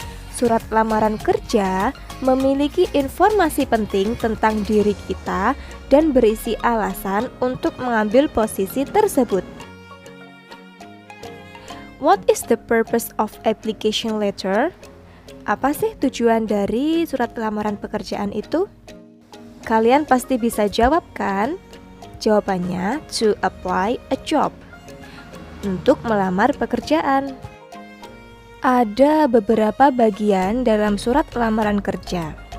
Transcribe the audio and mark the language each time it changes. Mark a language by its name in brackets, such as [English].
[Indonesian] Surat lamaran kerja memiliki informasi penting tentang diri kita dan berisi alasan untuk mengambil posisi tersebut. [English] What is the purpose of application letter? [Indonesian] Apa sih tujuan dari surat lamaran pekerjaan itu? Kalian pasti bisa jawab kan? Jawabannya [English] to apply a job. [Indonesian] Untuk melamar pekerjaan. Ada beberapa bagian dalam surat lamaran kerja.